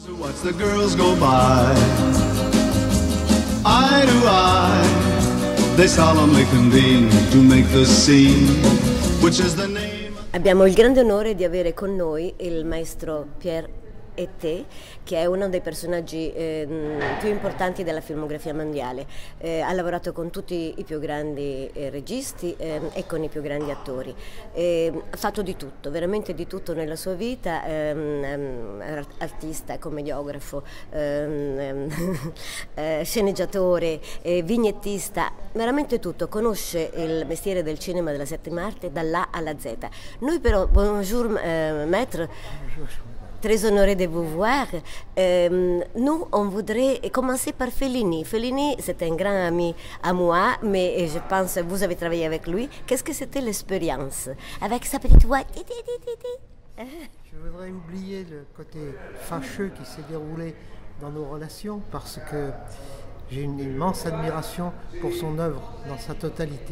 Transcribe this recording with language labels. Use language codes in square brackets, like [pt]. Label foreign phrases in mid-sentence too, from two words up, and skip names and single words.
[en] Watch the girls go by, eye to eye, they solemnly convene to make the scene, which is the name. [it] Abbiamo il grande onore di avere con noi il maestro Pierre Été, che è uno dei personaggi più importanti della filmografia mondiale. Ha lavorato con tutti i più grandi registi e con i più grandi attori. Ha fatto di tutto, veramente di tutto nella sua vita, artista, commediografo, sceneggiatore, vignettista, veramente tutto. Conosce il mestiere del cinema della settima arte dall'A alla Z. Noi però, [fr] bonjour maître. Très honoré de vous voir. Nous, on voudrait commencer par Fellini. Fellini, c'est un grand ami à moi, mais je pense que vous avez travaillé avec lui. Qu'est-ce que c'était l'expérience avec sa petite voix? Je voudrais oublier le côté fâcheux qui s'est déroulé dans nos relations parce que j'ai une immense admiration pour son œuvre dans sa totalité.